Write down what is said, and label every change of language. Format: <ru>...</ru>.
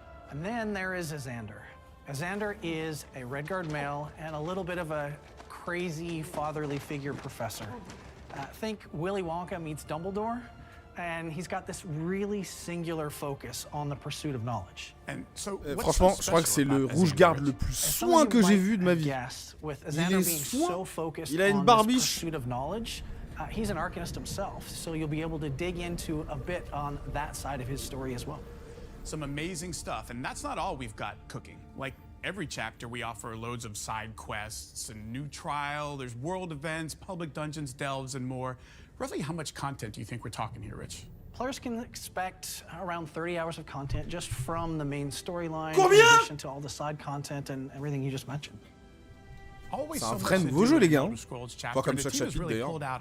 <en>And then there is Azander. Azander is a Redguard male and a little bit of a crazy fatherly figure professor. Think Willy Wonka meets Dumbledore, and he's got this really singular focus on the pursuit of knowledge. And so,</en> <fr>franchement, je crois que c'est le rouge-garde le plus soin que j'ai vu de ma vie. Il est soin. Il a une barbiche.</fr> <en>He's an arcanist himself, so you'll be able to dig into a bit on that side of his story as well. Some amazing stuff, and that's not all we've got cooking. Like every chapter, we offer loads of side quests, a new trial, there's world events, public dungeons, delves, and more. Roughly how much content do you think we're talking here, Rich? Players can expect around 30 hours of content just from the main storyline, in addition to all the side content and everything you just mentioned. Always</en> <fr>c'est un vrai nouveau jeu, les gars. Pas comme chaque chapitre, d'ailleurs.</fr>